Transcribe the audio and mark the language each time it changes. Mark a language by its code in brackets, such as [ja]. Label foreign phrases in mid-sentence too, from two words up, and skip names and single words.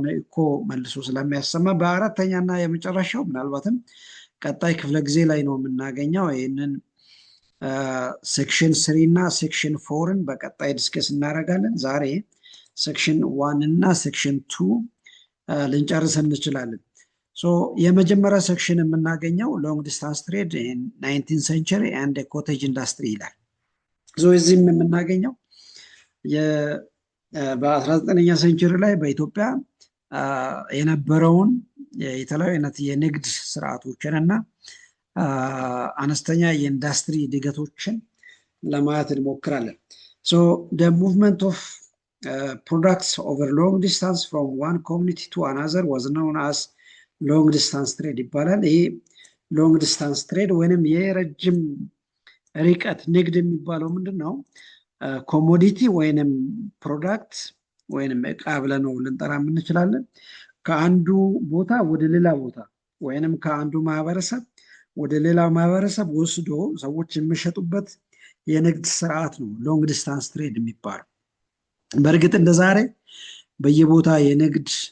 [am] እኮ መልሶ ስለሚያሰማ። በአራተኛ እና የመጨረሻው ምናልባትም ቀጣይ ክፍለ ጊዜ ላይ ነው የምናገኘው። ይህንን ሴክሽን 3 እና ሴክሽን 4ን በቀጣይ ዲስከስ እናደርጋለን። ዛሬ ሴክሽን 1 እና ሴክሽን 2 ልንጨርስ እንችላለን። የመጀመሪያ ሴክሽን የምናገኘው [en] long distance trade 19th century and cottage industry [am] ይላል። እዚህም የምናገኘው በ19ኛ ሴንቸሪ ላይ በኢትዮጵያ የነበረውን የተለያዩ አይነት የንግድ ስርዓቶችን እና አነስተኛ የኢንዱስትሪ እድገቶችን ለማየት እንሞክራለን። [en] the movement of products over long distance from one community to another was known as long distance trade [am] ይባላል። ይሄ [en] long distance trade [am] ወይንም የረጅም ርቀት ንግድ የሚባለው ምንድን ነው? ኮሞዲቲ ወይንም ፕሮዳክት ወይንም እቃ ብለነው ልንጠራ እንችላለን። ከአንዱ ቦታ ወደ ሌላ ቦታ ወይንም ከአንዱ ማህበረሰብ ወደ ሌላው ማህበረሰብ ወስዶ ሰዎች የሚሸጡበት የንግድ ስርዓት ነው [en] long distance trade [am] የሚባለው። በእርግጥ እንደዛሬ በየቦታ የንግድ